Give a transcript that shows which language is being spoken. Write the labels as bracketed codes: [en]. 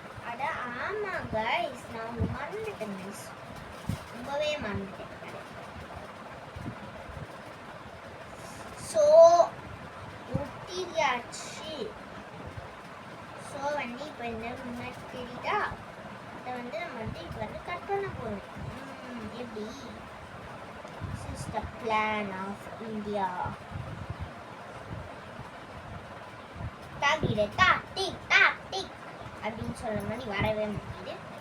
[ta] அட ஆமா guys, நான் மறந்துட்டேன் guys. ரொம்பவே மறந்துட்டேன். ஸோ ஒட்டியாச்சு. ஸோ வந்து இப்போ இந்த முன்னாடி தெரியுதா? வந்து நம்ம வந்து இப்போ வந்து கட் பண்ண போகிறோம். எப்படி? [en] This is the plan of India. [ta] தாகிட tactic tactic அப்படின்னு சொல்ற மாதிரி வரவே முடியுது.